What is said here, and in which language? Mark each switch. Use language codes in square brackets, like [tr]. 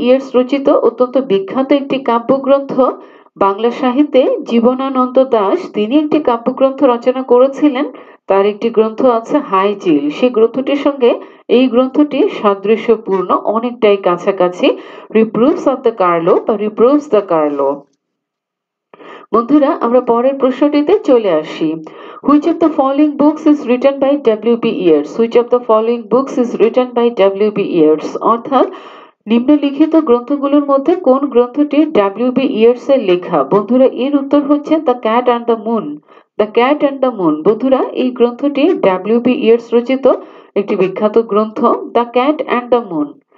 [bn] Yeats রচিত অত্যন্ত বিখ্যাত একটি কাব্যগ্রন্থ। বাংলা সাহিত্যে জীবনানন্দ দাশ তিনি একটি কাব্যগ্রন্থ রচনা করেছিলেন। তার একটি গ্রন্থ আছে হাইচিল। সেই গ্রন্থটির সঙ্গে এই গ্রন্থটি সাদৃশ্যপূর্ণ, অনেকটাই কাছাকাছি। রিপ্রুভস অফ দ্য কার্লো বা রিপ্রুভস দ্য কার্লো। বন্ধুরা, আমরা পরের প্রশ্নটিতে চলে আসি। [en] Which of the following books is written by W.B. Yeats? Which of the following books is written by W.B. Yeats? [bn] অর্থাৎ নিম্নলিখিত গ্রন্থগুলোর মধ্যে কোন গ্রন্থটি ডব্লিউ.বি. ইয়েটস এর লেখা? বন্ধুরা, এর উত্তর হচ্ছে the cat and the moon. The cat and the moon. বন্ধুরা, এই গ্রন্থটি ডব্লিউ.বি. ইয়েটস রচিত একটি বিখ্যাত গ্রন্থ, the cat and the moon.